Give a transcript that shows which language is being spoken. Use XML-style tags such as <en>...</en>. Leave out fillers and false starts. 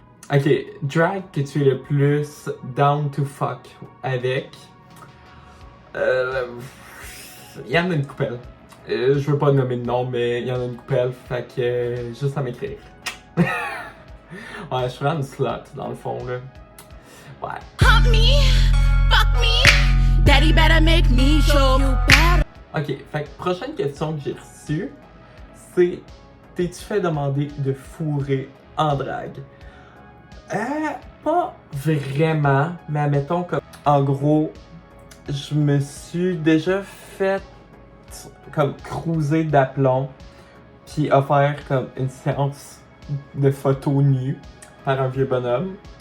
<fr>Ok, drag que tu es le plus</fr> <en>down to fuck</en> <fr>avec. Il y en a une coupelle. Je veux pas nommer de nom, mais il y en a une coupelle, fait que juste à m'écrire. Ouais, je suis vraiment une slut dans le fond là. Ouais.</fr> <en>Hump me, fuck me, daddy better make me show you better.</en> <fr>Ok, fait que prochaine question que j'ai reçue, c'est t'es-tu fait demander de fourrer en drague? Pas vraiment, mais admettons comme en gros, je me suis déjà fait comme cruiser d'aplomb, puis offert comme une séance de photos nues par un vieux bonhomme.</fr>